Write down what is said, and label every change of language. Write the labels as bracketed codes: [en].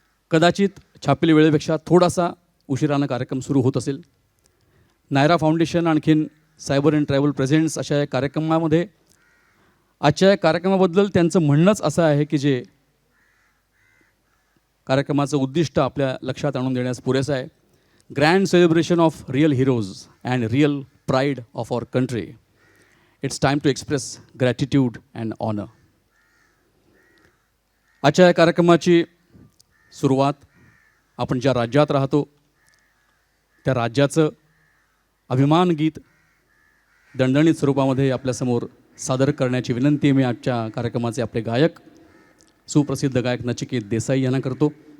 [mr] कदाचित छापील वेळेपेक्षा थोडासा उशिरानं कार्यक्रम सुरू होत असेल. नायरा फाउंडेशन आणखीन सायबर अँड ट्रॅव्हल प्रेझेंट्स अशा या कार्यक्रमामध्ये आजच्या या कार्यक्रमाबद्दल त्यांचं म्हणणंच असं आहे की जे कार्यक्रमाचं उद्दिष्ट आपल्या लक्षात आणून देण्यास पुरेसं आहे. [en] Grand celebration of real heroes and real pride of our country. It's time to express gratitude and honor. [mr] आजच्या या कार्यक्रमाची सुरुवात आपण ज्या राज्यात राहतो त्या राज्याचं अभिमान गीत दणदणीत स्वरूपामध्ये आपल्यासमोर सादर करण्याची विनंती मी आजच्या कार्यक्रमाचे आपले गायक सुप्रसिद्ध गायक नचिकेत देसाई यांना करतो.